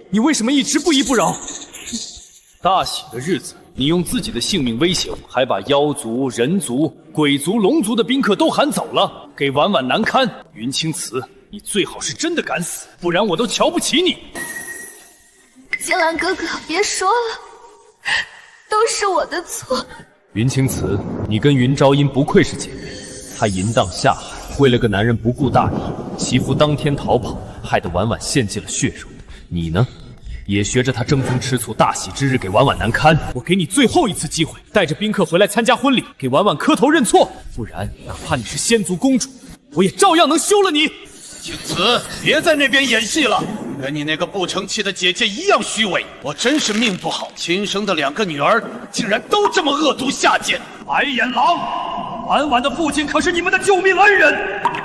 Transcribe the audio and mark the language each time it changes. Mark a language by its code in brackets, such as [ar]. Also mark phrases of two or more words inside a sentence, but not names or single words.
[zh] 你為什麼一直不依不饒？大喜的日子，你用自己的性命威脅我，還把妖族、人族、鬼族、龍族的賓客都喊走了，給婉婉難堪。雲青瓷，你最好是真的敢死，不然我都瞧不起你。金蘭哥哥，別說了，都是我的錯。雲青瓷，你跟雲昭音不愧是姐妹，她淫蕩下海，為了個男人不顧大義，媳婦當天逃跑，害得婉婉獻祭了血肉。你呢，也學着她爭風吃醋，大喜之日給婉婉難堪。我給你最後一次機會，帶着賓客回來參加婚禮，給婉婉磕頭認錯，不然哪怕你是仙族公主，我也照樣能休了你。青瓷，別在那邊演戲了，跟你那個不成器的姐姐一樣虛偽。我真是命不好，親生的2個女兒竟然都這麼惡毒下賤。白眼狼，婉婉的父親可是你們的救命恩人。